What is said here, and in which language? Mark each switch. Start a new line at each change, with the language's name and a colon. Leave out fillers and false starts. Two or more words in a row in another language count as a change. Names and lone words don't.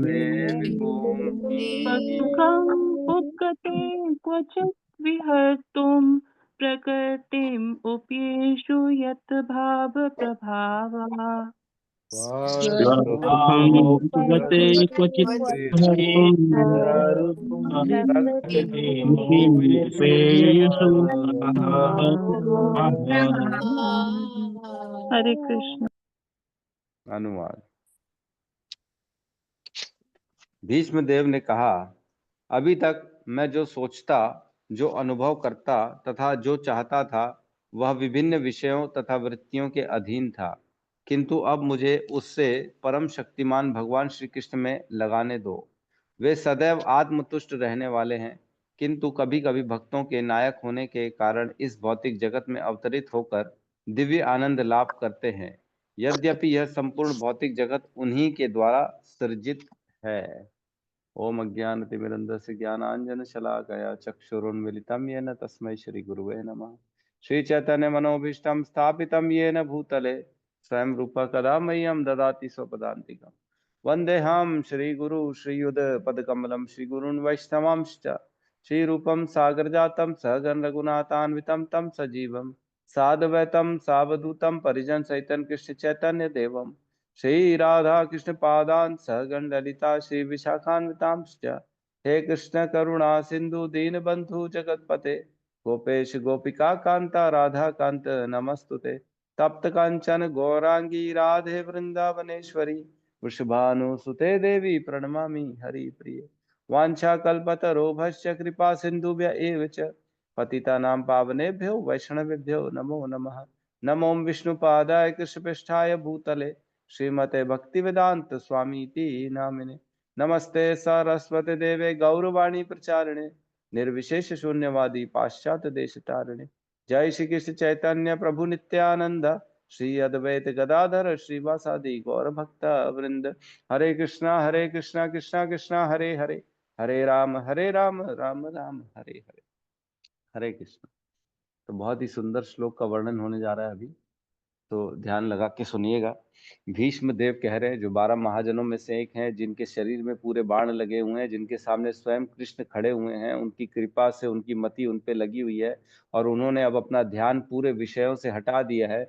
Sanskrit: सुखम् उपगते क्वचित् विहर्तुं प्रकृतिम् उपेषु यत् भाव प्रभावा। स्वसुखम् उपगते क्वचित् विहर्तुं कृत्मुपयेषु हरे कृष्ण।
Hindi: अनुवाद। भीष्मदेव ने कहा, अभी तक मैं जो सोचता, जो अनुभव करता तथा जो चाहता था वह विभिन्न विषयों तथा वृत्तियों के अधीन था, किंतु अब मुझे उससे परम शक्तिमान भगवान श्री कृष्ण में लगाने दो। वे सदैव आत्मतुष्ट रहने वाले हैं, किंतु कभी कभी भक्तों के नायक होने के कारण इस भौतिक जगत में अवतरित होकर दिव्य आनंद लाभ करते हैं, यद्यपि यह संपूर्ण भौतिक जगत उन्हीं के द्वारा सृजित है।
Sanskrit: ओम अज्ञानतिमिरन्धस्य ज्ञानाञ्जनशलाकया चक्षुरुन्मीलितं येन तस्मै श्रीगुरुवे नमः। श्रीचैतन्यमनोभीष्टं स्थापितं येन भूतले स्वयं रूपः कदा मह्यं ददाति स्वपदान्तिकं। वन्देऽहं श्रीगुरु श्रीयुतपदकमलं श्रीगुरून् वैष्णवांश्च श्रीरूपं सागरजातं सहगण रघुनाथान्वितं तं सजीवं साद्वैतं सावधूतं परिजनसहितं कृष्ण चैतन्य देवम् श्री राधा कृष्ण पादान सहगण ललिता श्री विशाखान्वितांश्च हे कृष्ण करुणा सिंधु दीन बंधु जगतपते गोपेश गोपिका कांता राधा कांत नमस्तुते तप्त कांचन गौरांगी राधे वृंदावनेश्वरी वृषभानुसुते देवी प्रणमामि हरि प्रिय वाञ्छाकल्पतरोभश्च कृपा सिन्धुभ्य एव च पतितानां पावनेभ्यो वैष्णवेभ्यो नमो नमः। नमो विष्णुपादाय कृष्णपृष्ठाय भूतले श्रीमते भक्तिवेदांत स्वामी नामिने नमस्ते सरस्वती देवे गौरवाणी प्रचारिणे निर्विशेष शून्यवादी पाश्चात्य देश तारिणे जय श्री कृष्ण चैतन्य प्रभु नित्यानंद श्री अद्वैत गदाधर श्रीवासादि गौर भक्त वृंद हरे कृष्णा कृष्णा कृष्णा हरे हरे हरे राम राम राम हरे हरे। हरे कृष्ण।
Hindi: तो बहुत ही सुंदर श्लोक का वर्णन होने जा रहा है अभी, तो ध्यान लगा के सुनिएगा। भीष्म देव कह रहे हैं, जो 12 महाजनों में से एक हैं, जिनके शरीर में पूरे बाण लगे हुए हैं, जिनके सामने स्वयं कृष्ण खड़े हुए हैं, उनकी कृपा से उनकी मति उन पे लगी हुई है और उन्होंने अब अपना ध्यान पूरे विषयों से हटा दिया है।